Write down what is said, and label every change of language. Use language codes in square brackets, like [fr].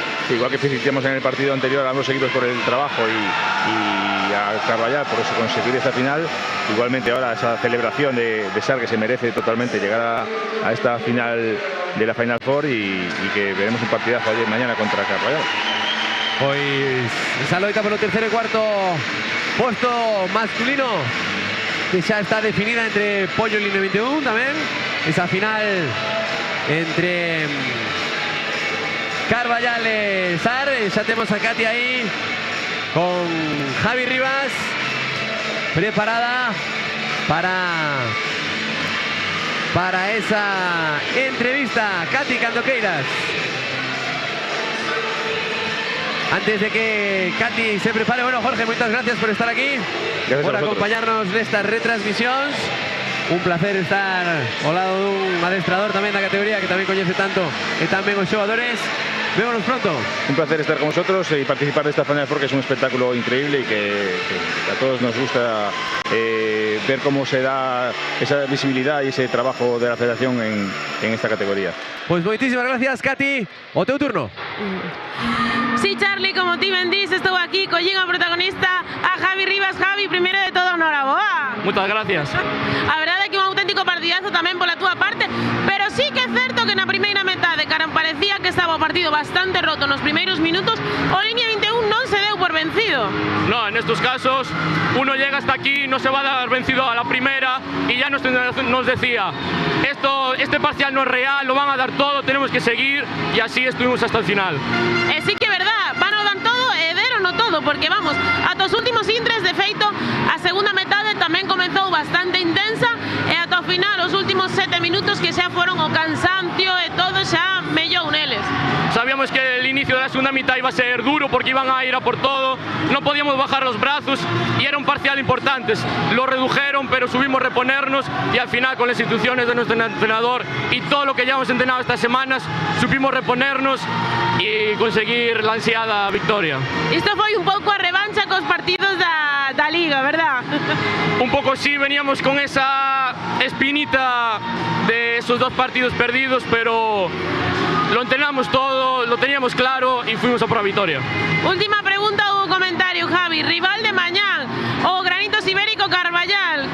[es] Igual que felicitamos en el partido anterior a ambos equipos por el trabajo y a Carballar por eso conseguir esta final, igualmente ahora esa celebración de Sar, que se merece totalmente llegar a esta final de la Final Four, y que veremos un partidazo ayer mañana contra Carballar. [gl] Pois esa loita polo terceiro e cuarto posto masculino que xa está definida entre Pollo e Línea 21 tamén, esa final entre Carballar e Sar. Xa temos a Katy aí con Javi Rivas preparada para esa entrevista. Katy, cando queiras. Antes de que Katy se prepare, bueno, Jorge, moitas gracias por estar aquí, gracias por acompañarnos nestas retransmisións. Un placer estar ao lado dun adestrador tamén da categoría, que tamén coñece tanto e tamén os xogadores. Vémonos pronto. [es] Un placer estar con vosotros y participar de esta Final Four, que es un espectáculo increíble y que a todos nos gusta ver cómo se da esa visibilidad y ese trabajo de la federación en esta categoría. [gl] Pues moitísimas gracias, Katy. O teu turno. Sí, Charlie, como ti ben dis, estou aquí collín a protagonista, a Javi Rivas. Javi, primeiro de todo, enhoraboa. [es] Muchas gracias. [gl] A verdade é que un auténtico partidazo tamén pola túa parte, pero sí que é certo que na primeira metade, cara, parecía que estaba o partido bastante roto nos primeiros minutos, o Línea 21 non se deu por vencido. [es] No, en estos casos uno llega hasta aquí, no se va a dar vencido a la primera, y ya nos decía, este parcial no es real, lo van a dar todo, tenemos que seguir, y así estuvimos hasta el final. [gl] Sí que é verdad, van a dar todo e deron no todo, porque vamos, ata os últimos intres, de feito, a segunda metade tamén comezou bastante intensa, e ata o final, os últimos 7 minutos que xa foron o cansancio e todo xa mellou neles. [es] Sabíamos que el inicio inicio de la segunda mitad iba a ser duro porque iban a ir a por todo, no podíamos bajar los brazos y era un parcial importante. Lo redujeron, pero subimos reponernos y al final con las instrucciones de nuestro entrenador y todo lo que ya hemos entrenado estas semanas, supimos reponernos y conseguir la ansiada victoria. [gl] Isto foi un pouco a revancha cos partidos da Liga, verdad? [es] Un poco sí, veníamos con esa espinita de esos 2 partidos perdidos, pero lo entrenamos todo, lo teníamos claro y fuimos a por la victoria. [gl] Última pregunta ou comentario, Javi. Rival de mañán, o Granitos Ibérico Carballal.